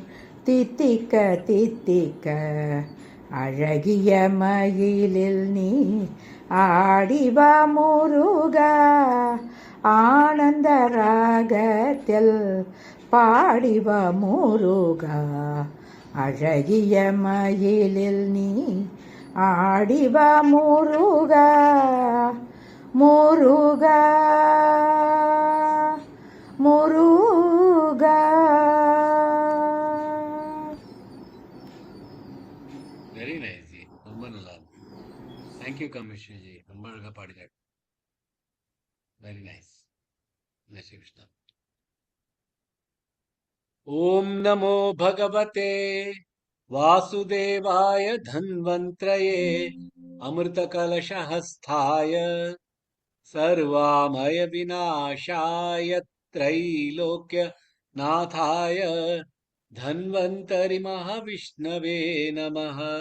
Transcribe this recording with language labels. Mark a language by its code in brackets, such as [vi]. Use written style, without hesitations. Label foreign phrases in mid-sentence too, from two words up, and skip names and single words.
[ta] தித்திக்க தித்திக்க, அழகிய மயிலில் நீ ஆடிவா முருகா, ஆனந்த ராகத்தில் பாடிவா முருகா, அழகிய மயிலில் நீ ஆடிவா முருகா, முருகா, முருகா. [en] very nice [ta] ஜி, ரொம்ப நல்லா இருக்கு. தேங்க்யூ கமிஷன் ஜி, ரொம்ப அழகா பாடினார். [en] very nice. [hi] जय श्री कृष्ण. [sa] ओम नमो भगवते वासुदेवाय धन्वंत्रये अमृतकलशहस्ताय सर्वामय विनाशाय त्रैलोक्य नाथाय धन्वंतरि महाविष्णवे नमः.